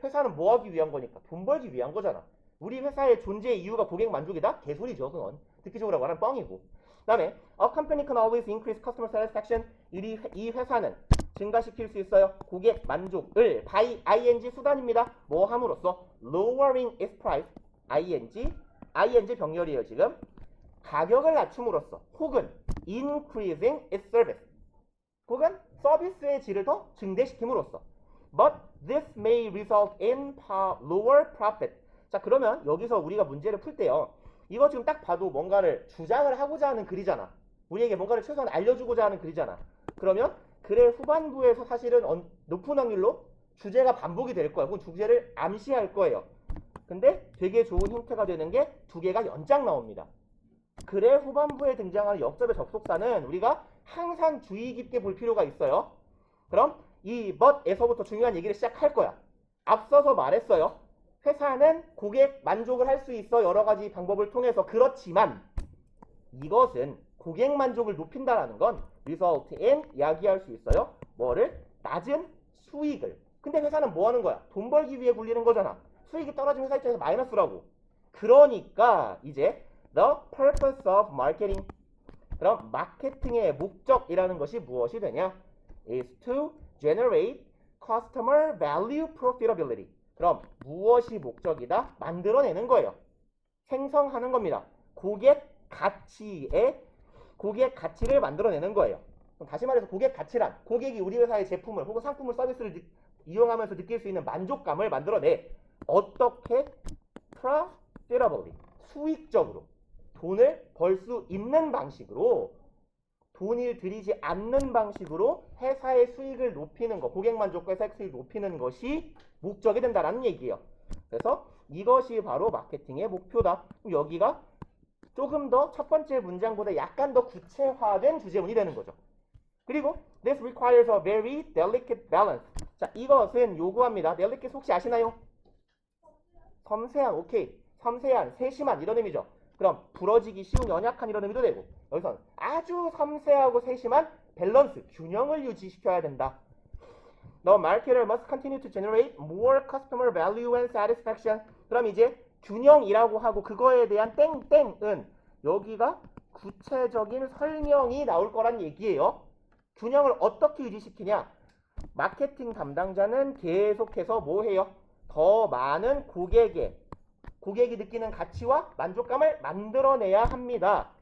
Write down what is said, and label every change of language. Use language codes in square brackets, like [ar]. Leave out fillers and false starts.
[ko] 회사는 뭐 하기 위한 거니까 돈 벌기 위한 거잖아. 우리 회사의 존재의 이유가 고객 만족이다? 개소리죠. 그건 듣기적으로 말하면 뻥이고. 그 다음에 [en] A company can always increase customer satisfaction [ko] 이 회사는 증가시킬 수 있어요. 고객 만족을 by ing 수단입니다. 뭐 함으로써 [en] lowering its price [ko] ing 병렬이에요. 지금 가격을 낮춤으로써 혹은 [en] increasing its service [ko] 혹은 서비스의 질을 더 증대시킴으로써 [en] but this may result in lower profit [ko] 자 그러면 여기서 우리가 문제를 풀 때요. 이거 지금 딱 봐도 뭔가를 주장을 하고자 하는 글이잖아. 우리에게 뭔가를 최소한 알려주고자 하는 글이잖아. 그러면 글의 후반부에서 사실은 높은 확률로 주제가 반복이 될 거야. 혹은 주제를 암시할 거예요. 근데 되게 좋은 힌트가 되는 게 두 개가 연장 나옵니다. 글의 후반부에 등장하는 역접의 접속사는 우리가 항상 주의 깊게 볼 필요가 있어요. 그럼 이 but에서부터 중요한 얘기를 시작할 거야. 앞서서 말했어요. 회사는 고객 만족을 할 수 있어 여러 가지 방법을 통해서. 그렇지만 이것은 고객 만족을 높인다라는 건 result in 이야기할 수 있어요. 뭐를? 낮은 수익을. 근데 회사는 뭐 하는 거야? 돈 벌기 위해 굴리는 거잖아. 수익이 떨어지면 회사 입장에서 마이너스라고. 그러니까 이제 [en] the purpose of marketing. [ko] 그럼 마케팅의 목적이라는 것이 무엇이 되냐? [en] is to generate customer value profitability. [ko] 그럼 무엇이 목적이다? 만들어내는 거예요. 생성하는 겁니다. 고객 가치를 만들어내는 거예요. 그럼 다시 말해서 고객 가치란 고객이 우리 회사의 제품을 혹은 상품을 서비스를 이용하면서 느낄 수 있는 만족감을 만들어내. 어떻게? profitably. 수익적으로. 돈을 벌 수 있는 방식으로, 돈을 들이지 않는 방식으로 회사의 수익을 높이는 것, 고객 만족과 회사의 수익을 높이는 것이 목적이 된다라는 얘기예요. 그래서 이것이 바로 마케팅의 목표다. 여기가 조금 더 첫 번째 문장보다 약간 더 구체화된 주제문이 되는 거죠. [en] 그리고 this requires a very delicate balance. [ko] 자, 이것은 요구합니다. delicate 혹시 아시나요? 섬세한, 오케이. 섬세한, 세심한 이런 의미죠. 그럼 부러지기 쉬운, 연약한 이런 의미도 되고, 여기서는 아주 섬세하고 세심한 밸런스, 균형을 유지시켜야 된다. [en] The marketer must continue to generate more customer value and satisfaction. [ko] 그럼 이제 균형이라고 하고 그거에 대한 땡땡은 여기가 구체적인 설명이 나올 거란 얘기예요. 균형을 어떻게 유지시키냐? 마케팅 담당자는 계속해서 뭐 해요? 더 많은 고객이 느끼는 가치와 만족감을 만들어내야 합니다.